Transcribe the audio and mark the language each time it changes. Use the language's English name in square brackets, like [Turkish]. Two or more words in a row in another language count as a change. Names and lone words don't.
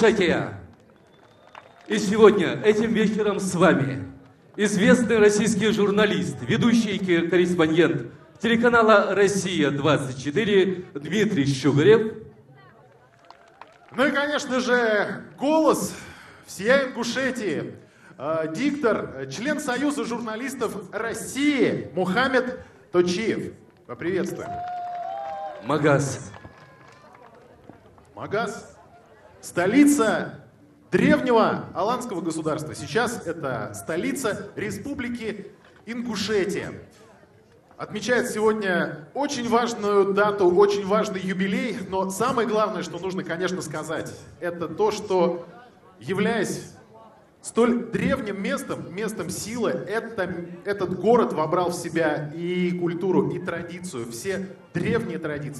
[Russian] И сегодня, этим вечером с вами известный российский журналист, ведущий и корреспондент телеканала «Россия-24» Дмитрий Щугарев. Ну и, конечно же, голос всей Ингушетии, диктор, член Союза журналистов России Мухаммед Точиев. Поприветствуем. Магас. Магас – столица древнего аланского государства. Сейчас это столица Республики Ингушетия. Отмечает сегодня очень важную дату, очень важный юбилей, но самое главное, что нужно, конечно, сказать, это то, что, являясь столь древним местом силы, этот город вобрал в себя и культуру, и традицию, все древние традиции.